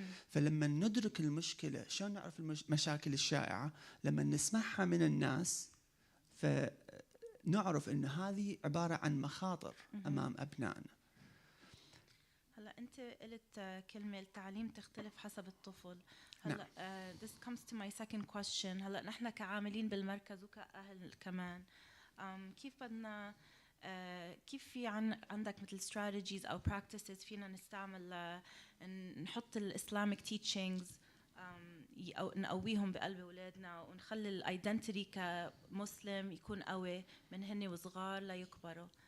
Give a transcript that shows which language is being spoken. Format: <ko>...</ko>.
<ar>فلما ندرك المشكله، شلون نعرف المشاكل الشائعه؟ لما نسمعها من الناس فنعرف ان هذه عباره عن مخاطر امام ابنائنا. هلا انت قلت كلمه التعليم تختلف حسب الطفل. هلا</ar> <en>this comes to my second question.</en> <ar>هلا نحن كعاملين بالمركز وكأهل كمان كيف بدنا كيف في عندك مثل strategies او practices فينا نستعمل نحط الاسلامك teachings او نقويهم بقلب اولادنا ونخلي الايدنتيتي كمسلم يكون قوي من هن وصغار ليكبروا؟</ar>